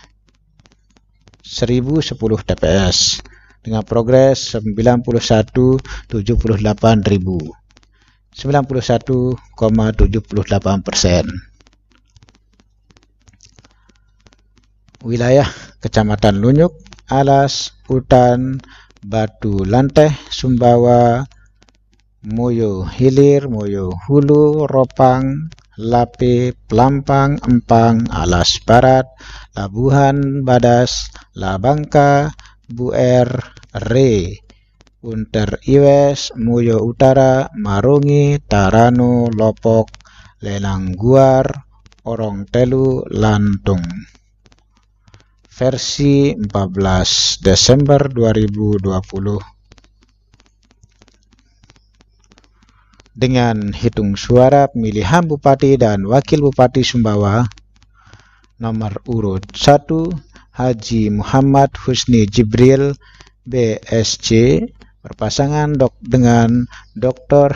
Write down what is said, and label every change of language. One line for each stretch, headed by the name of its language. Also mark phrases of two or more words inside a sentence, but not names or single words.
Indonesian: 1010 TPS dengan progres 91,78%. 91,78%. Wilayah Kecamatan Lunyuk, Alas, Utan, Batu Lanteh, Sumbawa, Moyo Hilir, Moyo Hulu, Ropang, Lape, Pelampang, Empang, Alas Barat, Labuhan Badas, Labangka, Buer, Re, Unter Iwes, Muyo Utara, Marungi, Tarano, Lopok, Lenangguar, Orong Telu, Lantung. Versi 14 Desember 2020. Dengan hitung suara pemilihan Bupati dan Wakil Bupati Sumbawa, nomor urut 1 Haji Muhammad Husni Jibril BSC berpasangan dengan Dr.